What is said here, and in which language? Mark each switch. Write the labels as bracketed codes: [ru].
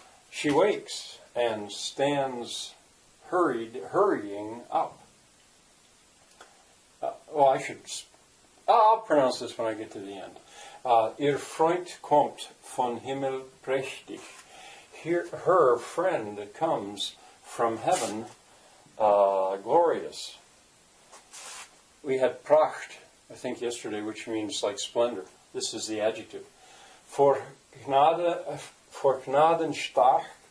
[en] She wakes and stands hurrying up. I'll pronounce this when I get to the end. [de] Ihr Freund kommt von Himmel prächtig. [en] Her friend comes from heaven glorious. We had Pracht, I think, yesterday, which means like splendor. This is the adjective. [de] Vor Gnaden stark